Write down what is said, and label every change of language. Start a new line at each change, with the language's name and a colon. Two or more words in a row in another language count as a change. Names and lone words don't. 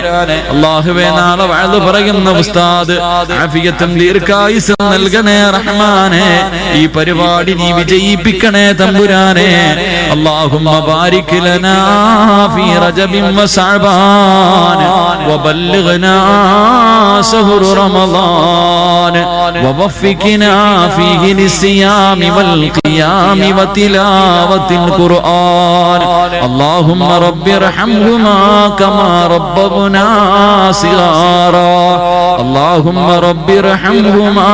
Malayalam: അല്ലാഹുവേ, നാളെ വഅദ് പറയുന്ന ഉസ്താദ് ആഫിയത്തും ദീർഘായുസ്സും നൽകണേ റഹ്മാനെ. ഈ പരിപാടി നീ വിജയിപ്പിക്കണേ തമ്പുരാനെ.
Arabic: اللهم بارك لنا في رجب وشعبان وبلغنا شهر رمضان. القرآن ووفقنا فيه للصيام والقيام وتلاوة القرآن اللهم رب ارحمهما كما ربونا صغارا اللهم رب ارحمهما